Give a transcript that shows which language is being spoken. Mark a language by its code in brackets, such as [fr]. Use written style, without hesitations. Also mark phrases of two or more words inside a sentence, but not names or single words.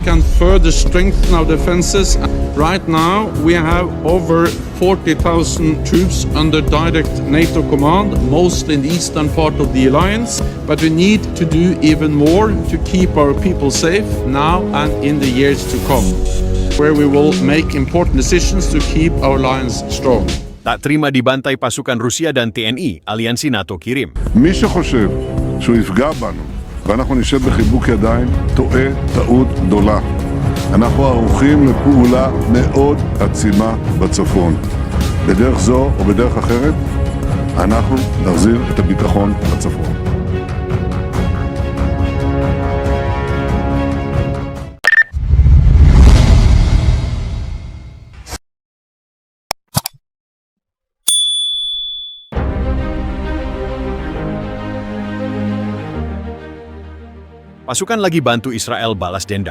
[en] Can further strengthen our defenses. Right now, we have over 40,000 troops under direct NATO command, mostly in the eastern part of the alliance. But we need to do even more to keep our people safe now and in the years to come, where we will make important decisions to keep our alliance strong. [id] Tak terima dibantai pasukan Rusia dan TNI, aliansi NATO kirim. [he] מי שחושב שהוא יפגע בנו ואנחנו נשב בחיבוק ידיים, טועה טעות גדולה. אנחנו ערוכים לפעולה מאוד עצימה בצפון. בדרך זו או בדרך אחרת, אנחנו נחזיר את הביטחון לצפון. [id] Pasukan lagi bantu Israel balas dendam.